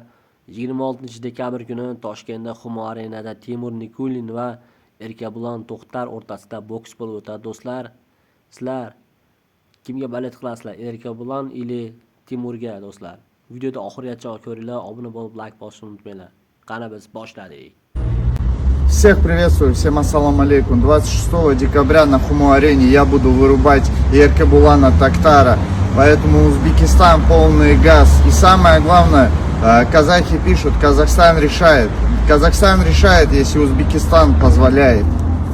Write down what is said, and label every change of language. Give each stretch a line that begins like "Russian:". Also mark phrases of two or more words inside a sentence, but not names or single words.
Uzbek: 26 dekabr kuni Toshkentda Humo Arenada Timur Nikulin va Erkabulan To'xtar o'rtasida boks bo'lib o'tadi do'stlar. Sizlar kimga balet qilasizlar? Erkabulan ili Timurga do'stlar. Videoda oxirigacha ko'ringlar, obuna bo'lib like bosishni unutmanglar. Qani biz boshladik.
Russian: Всех приветствую, всем
Arabic: السلام عليكم.
Russian: 26 декабря на Хумо-арене я буду вырубать Еркебулана Тоқтара. Поэтому Узбекистан полный газ. И самое главное, казахи пишут, Казахстан решает. Казахстан решает, если Узбекистан позволяет.